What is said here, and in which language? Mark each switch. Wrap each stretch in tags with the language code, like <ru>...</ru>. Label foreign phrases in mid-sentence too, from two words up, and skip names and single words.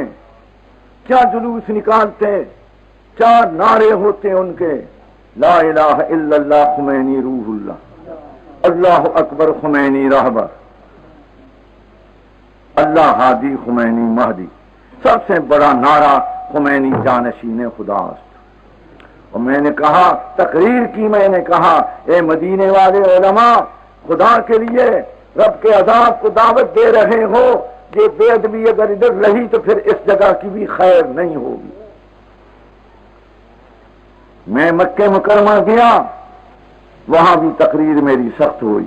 <ur>کیا جلوس نکالتے، کیا نعرے ہوتے ان کے،</ur> <ar>لا الہ الا اللہ</ar> <fa>خمینی روح اللہ، اللہ اکبر خمینی رہبر، اللہ ہادی خمینی مہدی،</fa> <ur>سب سے بڑا نعرہ</ur> <fa>خمینی جانشین خدا است۔</fa> <ur>اور میں نے کہا، تقریر کی، میں نے کہا، اے مدینے والے علماء، خدا کے لیے رب کے عذاب کو دعوت دے رہے ہو، یہ بے ادبی اگر ادھر رہی تو پھر اس جگہ کی بھی خیر نہیں ہوگی۔ میں مکہ مکرمہ گیا، وہاں بھی تقریر میری سخت ہوئی۔</ur>